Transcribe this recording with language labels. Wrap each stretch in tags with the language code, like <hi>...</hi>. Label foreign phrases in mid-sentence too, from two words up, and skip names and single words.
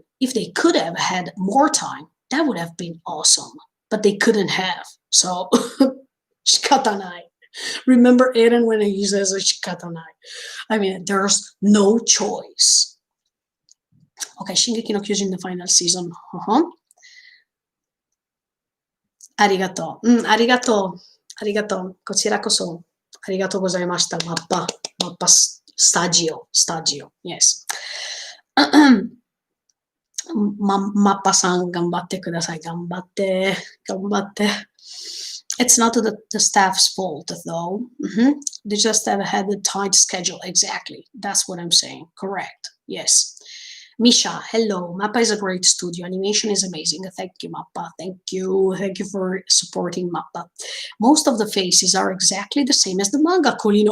<en>If they could have had more time, that would have been awesome. But they couldn't have. So, shikatanai. Remember Eren when he says shikatanai? I mean, there's no choice. Okay, Shingeki no Kyojin, the final season.</en> <ja>Arigato. ありがとう。ありがとう. こちらこそ。ありがとうございました.</ja> <en>Mappa. Mappa stagio. Stagio. Yes.</en> <ja>マッパさん、頑張ってください。頑張って. 頑張って.</ja> <en>It's not the staff's fault, though. They just have had a tight schedule. Exactly. That's what I'm saying. Correct. Yes. Misha, hello. Mappa is a great studio. Animation is amazing. Thank you, Mappa. Thank you. Thank you for supporting Mappa. Most of the faces are exactly the same as the manga, Colino.</en>